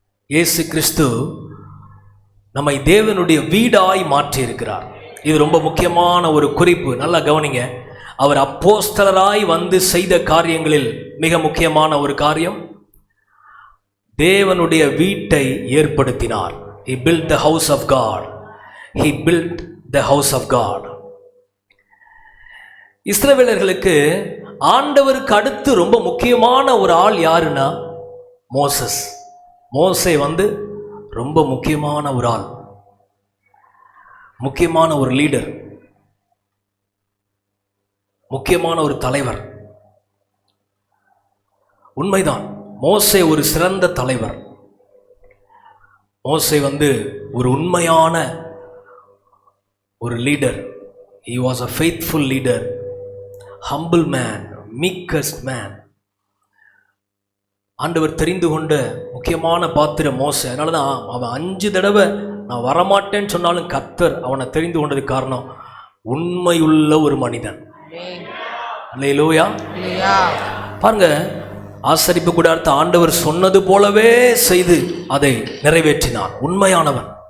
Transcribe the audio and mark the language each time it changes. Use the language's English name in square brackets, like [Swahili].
[Tamil] இயேசு கிறிஸ்து நம்மை தேவனுடைய வீடாய் மாற்றி இருக்கிறார். இது ரொம்ப முக்கியமான ஒரு குறிப்பு. நல்லா கவனிங்க. அவர் அப்போஸ்தலராய் வந்து செய்த காரியங்களில் மிக முக்கியமான ஒரு காரியம், தேவனுடைய வீட்டை ஏற்படுத்தினார். [English] He built the house of God. He built the house of God. [Tamil] இஸ்ரவேலர்களுக்கு ஆண்டவருக்கு அடுத்து ரொம்ப முக்கியமான ஒரு ஆள் யாருன்னா மோசஸ். மோசே வந்து ரொம்ப முக்கியமான ஒரு ஆள், முக்கியமான ஒரு லீடர், முக்கியமான ஒரு தலைவர். உண்மைதான், மோசே ஒரு சிறந்த தலைவர். மோசே வந்து ஒரு உண்மையான ஒரு leader. [English] He was a faithful leader, humble man, meekest man. [Tamil] ஆண்டவர் தெரிந்து கொண்ட முக்கியமான பாத்திரம் மோசே. அதனால தான் அவன் 5 தடவை நான் வரமாட்டேன்னு சொன்னாலும் கர்த்தர் அவனை தெரிந்து கொண்டதுக்கு காரணம் உண்மையுள்ள ஒரு மனிதன். அல்லேலூயா. பாருங்க, ஆசரிப்பு கூடாரத்தை ஆண்டவர் சொன்னது போலவே செய்து அதை நிறைவேற்றினான். உண்மையானவன்.